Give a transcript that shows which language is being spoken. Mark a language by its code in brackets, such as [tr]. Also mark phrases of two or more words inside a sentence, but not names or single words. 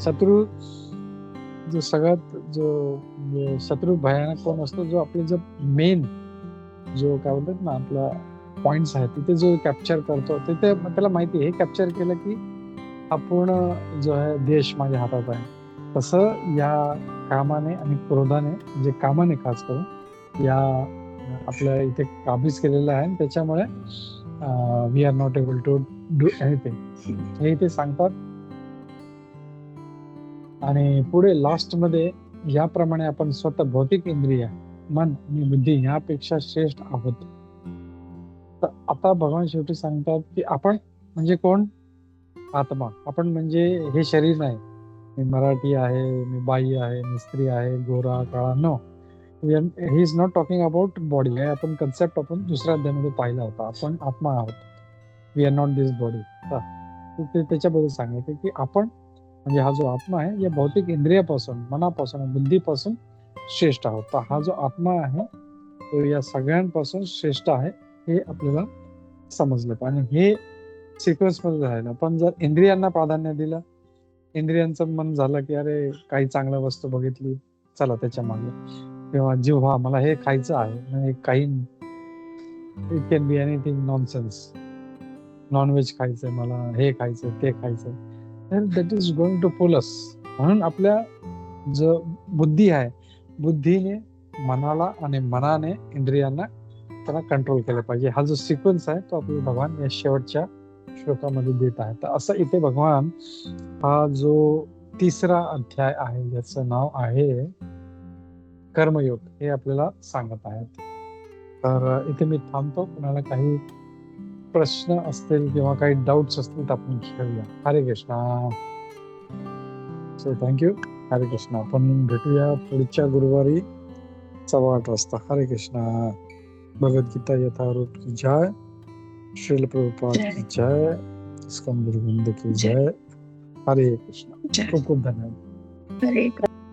[mr] शत्रू जो सगळ्यात जो शत्रू भयानक कोण असतो, जो आपले जो मेन जो काय बोलतात ना आपला पॉइंट्स आहेत तिथे जो कॅप्चर करतो तिथे त्याला माहिती हे कॅप्चर केलं की हा पूर्ण जो आहे देश माझ्या हातात आहे. तसं या कामाने आणि क्रोधाने म्हणजे कामाने खास करून या आपल्या इथे काबीज केलेलं आहे. [en] त्याच्यामुळे we are not able to do anything [mr] हे इथे सांगतात. आणि पुढे लास्ट मध्ये याप्रमाणे आपण स्वतः भौतिक इंद्रिय, मन आणि बुद्धी यापेक्षा श्रेष्ठ आहोत. तर आता भगवान शेवटी सांगतात की आपण म्हणजे कोण, आत्मा. आपण म्हणजे हे शरीर नाही. मी मराठी आहे, मी बाई आहे, मी स्त्री आहे, गोरा काळा, नो. [en] he is not talking about body. [mr] हे आपण कन्सेप्ट आपण दुसऱ्या अध्यायामध्ये पाहिला होता. आपण आत्मा आहोत, [en] we are not this body. [mr] त्याच्याबद्दल सांगायचं की आपण म्हणजे हा जो आत्मा आहे या भौतिक इंद्रियापासून, मनापासून, बुद्धीपासून श्रेष्ठ आहोत. तर हा जो आत्मा आहे तो या सगळ्यांपासून श्रेष्ठ आहे हे आपल्याला समजलं पाहिजे. हे सिक्वेन्स मध्ये राहिलं. पण जर इंद्रियांना प्राधान्य दिलं, इंद्रियांचं मन झालं की अरे काही चांगल्या वस्तू बघितली चला त्याच्या मागे, किंवा जिव्हा मला हे खायचं आहे, म्हणजे काही [en] it can be anything nonsense, [mr] नॉनव्हेज खायचंय मला, हे खायचंय ते खायचंय, तर [en] that is going to pull us. [mr] म्हणून आपल्या जो बुद्धी आहे, बुद्धीने मनाला आणि मनाने इंद्रियांना त्यांना कंट्रोल केलं पाहिजे. हा जो सिक्वेन्स आहे तो आपल्याला भगवान या शेवटच्या श्लोकामध्ये देत आहे. तर असं इथे भगवान हा जो तिसरा अध्याय आहे ज्याचं नाव आहे कर्मयोग हे आपल्याला सांगत आहेत. तर इथे मी थांबतो. कुणाला काही प्रश्न असतील किंवा काही डाऊट्स असतील तर आपण घेऊया. हरे कृष्णा. [en] so thank you. [mr] हरे कृष्णा. आपण भेटूया पुढच्या गुरुवारी 8:15 वाजता. हरे कृष्णा. भगवद्गीता यथारूप [hi] की जय. श्रील प्रभुपाद की जय. इस्कॉन गुरु वृंद की जय. [mr] हरे कृष्णा. खूप खूप धन्यवाद. हरे